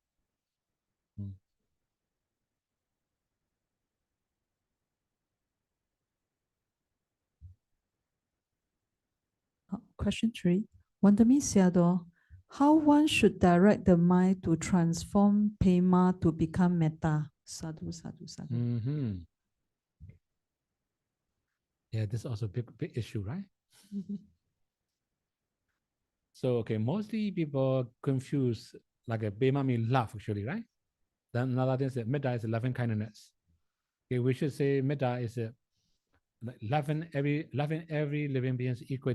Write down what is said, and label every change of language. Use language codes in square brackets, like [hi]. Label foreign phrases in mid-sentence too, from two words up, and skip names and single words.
[en] Question 3. [pi] Wandami Sayadaw, [en] how one should direct the mind to transform pema to become metta? [pi] Sadhu, sadhu, sadhu. [en] Yeah, this is also a big issue, right? So, okay, mostly people confuse like a pema means love, actually, right? Then another thing is that metta is loving kindness. Okay, we should say metta is loving every living being equal.